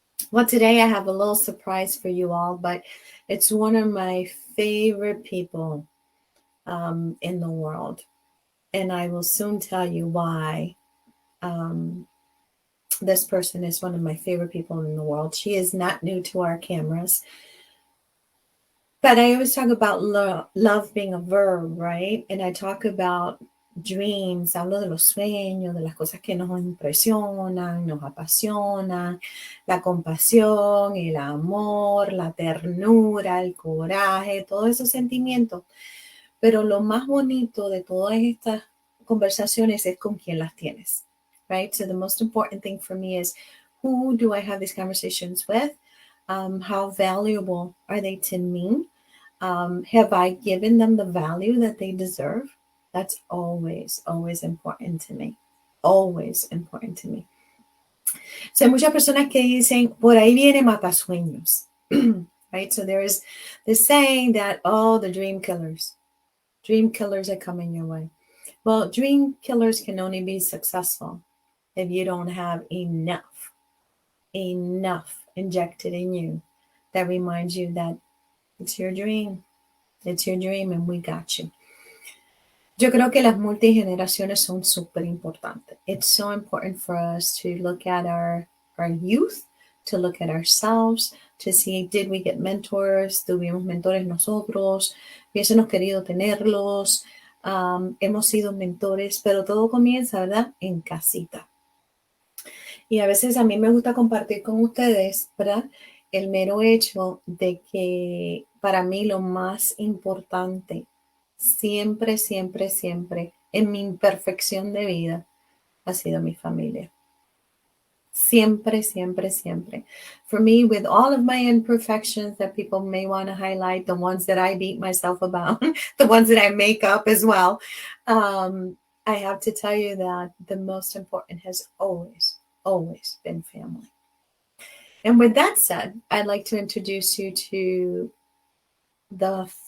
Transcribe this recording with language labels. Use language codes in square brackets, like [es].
[en] Well, today I have a little surprise for you all, but it's one of my favorite people in the world. And I will soon tell you why this person is one of my favorite people in the world. She is not new to our cameras. But I always talk about love being a verb, right? And I talk about dreams, [es] hablo de los sueños, de las cosas que nos impresionan, nos apasionan, la compasión, el amor, la ternura, el coraje, todos esos sentimientos. Pero lo más bonito de todas estas conversaciones es con quién las tienes, [en] right? So the most important thing for me is, who do I have these conversations with? How valuable are they to me? Have I given them the value that they deserve? That's always, always important to me. Always important to me. [es] So hay muchas personas que dicen, por ahí viene matasueños. [en] Right? So there is this saying that, oh, the dream killers are coming your way. Well, dream killers can only be successful if you don't have enough injected in you that reminds you that it's your dream. It's your dream and we got you. [es] Yo creo que las multigeneraciones son súper importantes. [en] It's so important for us to look at our youth, to look at ourselves, to see, did we get mentors? [es] ¿Tuvimos mentores nosotros? Hubiésemos querido tenerlos. Hemos sido mentores, pero todo comienza, ¿verdad? En casita. Y a veces a mí me gusta compartir con ustedes, ¿verdad? El mero hecho de que para mí lo más importante, siempre, siempre, siempre, en mi imperfección de vida, ha sido mi familia. Siempre, siempre, siempre. [en] For me, with all of my imperfections that people may want to highlight, the ones that I beat myself about, the ones that I make up as well, I have to tell you that the most important has always been family. And with that said, I'd like to introduce you to the